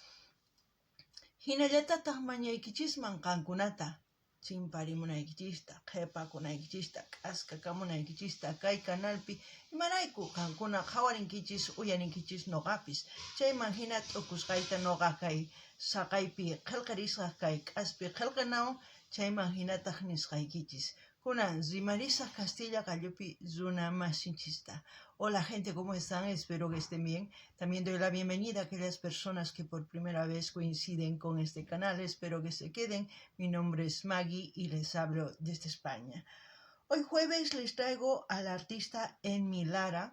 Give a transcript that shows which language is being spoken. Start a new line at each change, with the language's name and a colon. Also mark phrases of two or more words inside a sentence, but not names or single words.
Quechua: Hinallatataq mañaykichisman qankunata chimparimunaykichista, qhipakunaykichista, k'askakamunaykichista kay kanalpi imarayku qankuna qhawarinkichis uyarinkichis noqapis. Chayman hina t'ukusqayta noqa kay saqaypi qillqirisqa kay k'aspi qillqinawan chayman hinataq nisqaykichis. Kunan rimarisaq Castilla Qallupi runa masinchista.
Spanish: Hola gente, ¿cómo están? Espero que estén bien. También doy la bienvenida a aquellas personas que por primera vez coinciden con este canal. Espero que se queden. Mi nombre es Maggie y les hablo desde España. Hoy jueves les traigo a la artista Enmi Lara.